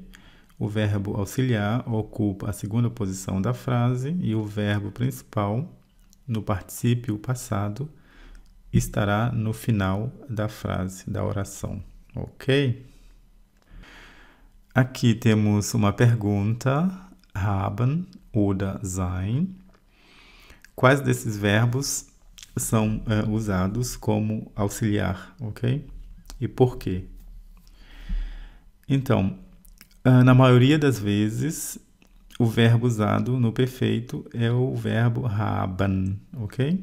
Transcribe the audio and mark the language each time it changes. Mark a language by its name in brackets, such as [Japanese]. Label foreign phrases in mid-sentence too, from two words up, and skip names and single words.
[Portuguese] O verbo auxiliar ocupa a segunda posição da frase e o verbo principal, no particípio passado, estará no final da frase, da oração, ok? Aqui temos uma pergunta, [German] haben oder sein. [Portuguese] Quais desses verbos são usados como auxiliar, ok? E por quê? Então, na maioria das vezes, o verbo usado no perfeito é o verbo haben, ok?